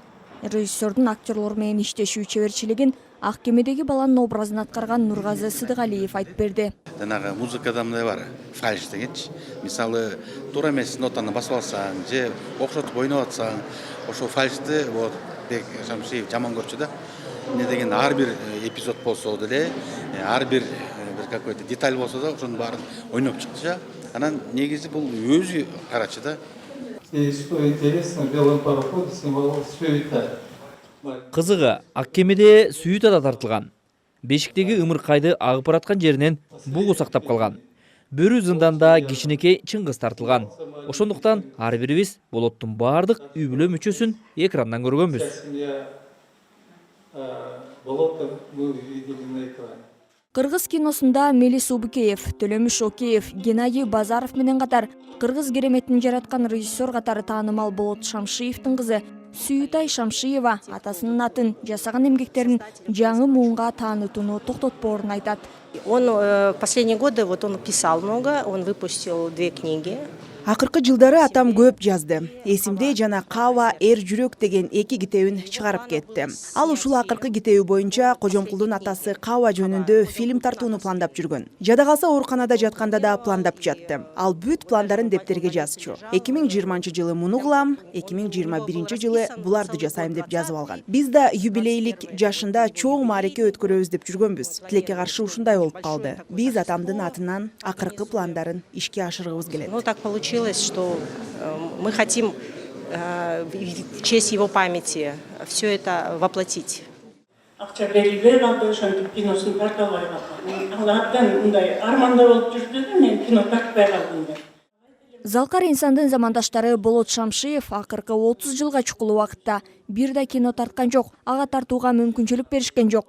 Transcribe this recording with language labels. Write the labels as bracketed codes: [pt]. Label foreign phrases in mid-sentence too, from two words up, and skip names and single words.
[ky] Режиссердун актерлор менен иштешүү чеберчилигин Ак кемедеги баланын образын аткарган Нургазы Сыдыгалиев айтып берди. Жанагы музыкада мындай бар, фальш дегенчи. Мисалы, туура эмес нотаны басып алсаң, же окшотуп ойноп атсаң, ошо фальшты вот Бек Шамшиев жаман көрчү да. Не деген ар бир эпизод болсо деле, ар бир какой-то деталь болсо да, ошонун баарын ойноп чыкчу. Анан негизи бул өзү карачы да. [ru] И что интересно, в белом пароходе символ суета. [ky] Кызыгы, Ак кемеде сүйүт да тартылган. Бешиктеги ымыркайды агып бараткан жеринен бугу сактап калган. Бөрү зынданда кичинекей Чыңгыз тартылган. Ошондуктан ар бирибиз Болоттун баардык үй бүлө мүчөсүн экрандан көргөнбүз. Кыргыз киносунда Мелис Убукеев, Төлөмүш Океев, Геннадий Базаров менен катар кыргыз кереметин жараткан режиссер катары таанымал Болот Шамшиевдин кызы Сүйүтай Шамшиева атасынын атын, жасаган эмгектерин жаңы муунга таанытууну токтотпоорун айтат. [ru] Он в последние годы он писал много, он выпустил 2 книги. [ky] Акыркы жылдары атам көп жазды. Эсимде жана Кава эр жүрөк деген 2 китебин чыгарып кетти. Ал ушул акыркы китеби боюнча Кожомкулдун атасы Кава жөнүндө фильм тартууну пландап жүргөн. Жада калса ооруканада жатканда да пландап жатты. Ал бүт пландарын дептерге жазчу. 2020 жылы муну кылам, 2021 жылы буларды жасайм деп жазып алган. Биз да юбилейлик жашында чоң маареке өткөрөбүз деп жүргөнбүз. Тилекке каршы ушундай болуп калды. Биз атамдын атынан акыркы пландарын ишке ашыргыбыз келет. [ru] Ну так получилось, что мы хотим в честь его памяти все это воплотить. [ky] Акча берилбей калды, ошентип киносун тарта албай калган. Ал абдан мындай арманда болуп жүрдү да, мен кино тартпай калдым деп. Залкар инсандын замандаштары Болот Шамшиев акыркы 30 жылга чукул убакытта бир да кино тарткан жок, ага тартууга мүмкүнчүлүк беришкен жок.